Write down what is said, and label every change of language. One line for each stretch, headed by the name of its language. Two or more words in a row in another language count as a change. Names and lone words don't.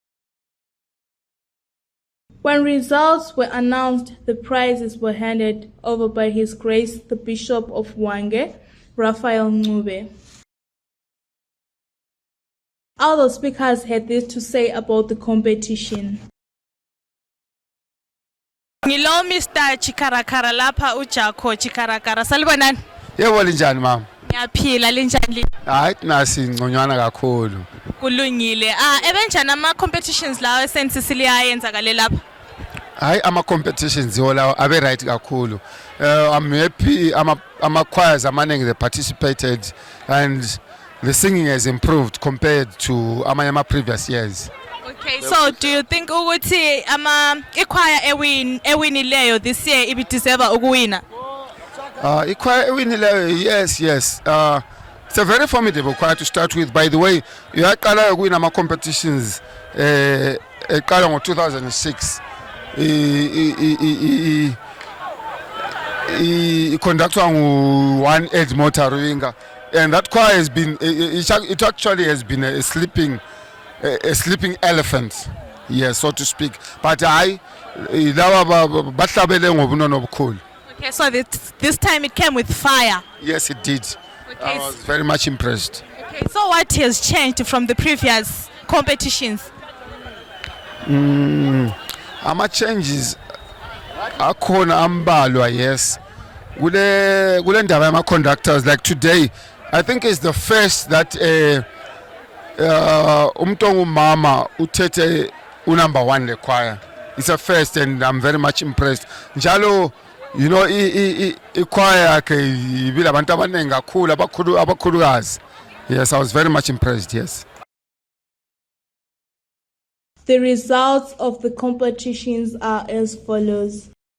English: When results were announced, the prizes were handed over by His Grace the Bishop of Wange, Raphael Ncube. Other speakers had this to say about the competition.
North Ndebele: Ngilo Mr. Chikarakara lapha uJakho Chikarakara. Salibonani? Yebo linjani mama? Ngiyaphila linjani? Hayi nasi ngconywana kakhulu. Kulungile. Ebenjani ama competitions lawo eSt Cecilia ayenzakale lapha? Hayi ama competitions yola abe right kakhulu.
English: I'm happy
North Ndebele: ama choirs amaningi
English: they participated and the singing has improved compared to ama previous years. Okay, so do you think
North Ndebele: ukuthi ichoir ewinileyo
English: this year ibi deserve ukuwina?
North Ndebele: Ichoir ewinileyo,
English: yes. It's a very formidable choir to start with. By the way,
North Ndebele: uyaqala ukuwina ama competitions eqala ngo-2006.
English: Conductor one Edmond Taruinga, and that choir has been it actually has been a sleeping elephant, yes, so to speak. But okay, so this time it came with fire. Yes, it did. Okay. I was very much impressed. Okay, so what has changed from the previous competitions?
North Ndebele: ama-changes akhona ambalwa, yes. Kule ndaba yama-conductors,
English: like today, I think it's the first that
North Ndebele: umuntu ongumama uthethe
English: number 1 le choir. It's a first and I'm very much impressed.
North Ndebele: Njalo,
English: you know,
North Ndebele: i-choir yakhe ibile abantu abanengi kakhulu abakhulukazi.
English: Yes, I was very much impressed, yes. The results of the competitions are as follows.